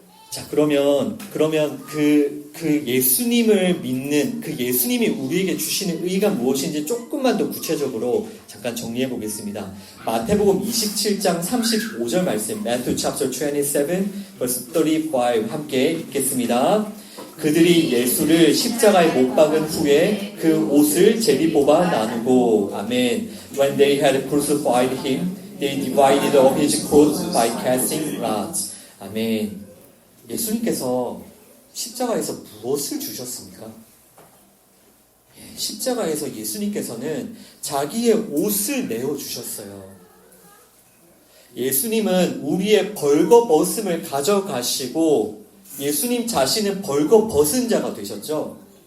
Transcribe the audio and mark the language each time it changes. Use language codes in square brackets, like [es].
[ko] 자, 그러면 그 예수님을 믿는, 그 예수님이 우리에게 주시는 의가 무엇인지 조금만 더 구체적으로 잠깐 정리해 보겠습니다. 마태복음 27장 35절 말씀, [en] Matthew chapter 27, verse 35 [ko] 함께 읽겠습니다. 그들이 예수를 십자가에 못 박은 후에 그 옷을 제비 뽑아 나누고, 아멘. [en] When they had crucified him, they divided up his clothes by casting lots. [ko] 아멘. 예수님께서 십자가에서 무엇을 주셨습니까? 십자가에서 예수님께서는 자기의 옷을 내어주셨어요. 예수님은 우리의 벌거벗음을 가져가시고 예수님 자신은 벌거벗은 자가 되셨죠.